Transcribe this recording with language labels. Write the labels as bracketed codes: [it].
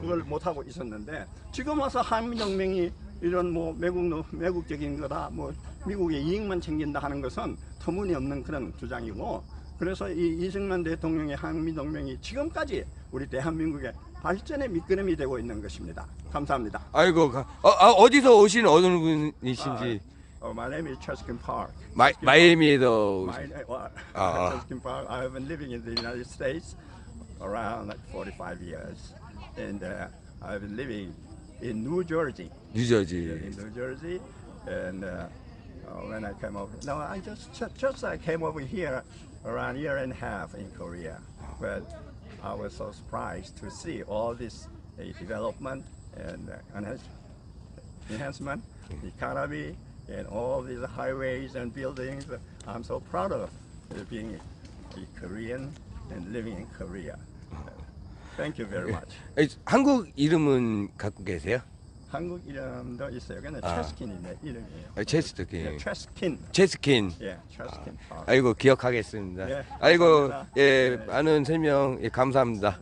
[ko] 그걸 못하고 있었는데 지금 와서 한미동맹이 이런 뭐 매국적인 거다, 뭐 미국의 이익만 챙긴다 하는 것은 터무니없는 그런 주장이고, 그래서 이 이승만 대통령의 한미동맹이 지금까지 우리 대한민국의 발전의 미끄럼이 되고 있는 것입니다. 감사합니다. 아이고, 어디서 오신 어느 분이신지. [en] My name is Cheskin Park. [ko] 마이애미에서 [en] Cheskin Park. I have been living in the United States around like 45 years, and I've been living in New Jersey. [ko] 뉴저지. [en] In New Jersey, and when I came over, no, I just I came over here around a year and a half in Korea, but I was so surprised to see all this development and enhancement, the economy, and all these highways and buildings. I'm so proud of being a Korean and living in Korea. Thank you very much. [ko] 한국 이름은 갖고 계세요? 한국 이름도 있어요. 근데 체스킨이 내 이름이에요. 체스킨. 체스킨. 체스킨. 예, 체스킨. 아이고, 기억하겠습니다. 예, 아이고, 감사합니다. 예, 많은 설명 감사합니다.